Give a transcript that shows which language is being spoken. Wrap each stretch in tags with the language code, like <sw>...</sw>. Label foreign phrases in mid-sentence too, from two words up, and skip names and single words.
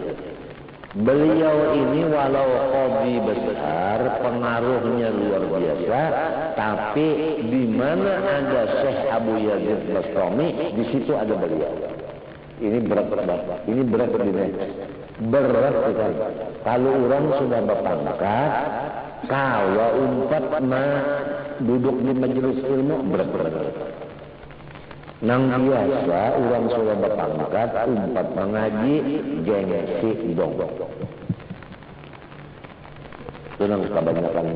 <id>Beliau ini walau qadhi besar, pengaruhnya luar biasa, tapi di mana ada Syekh Abu Yazid Bastami, di situ ada beliau. Ini berat banget. Ini berat ini. Berat sekali. Kalau orang sudah berpangkat, kalau umpat duduk di majelis ilmu berat. Nang biasa orang sudah berpangkat umpat mengaji gengsi dong. Itu nang kebanyakannya.</id>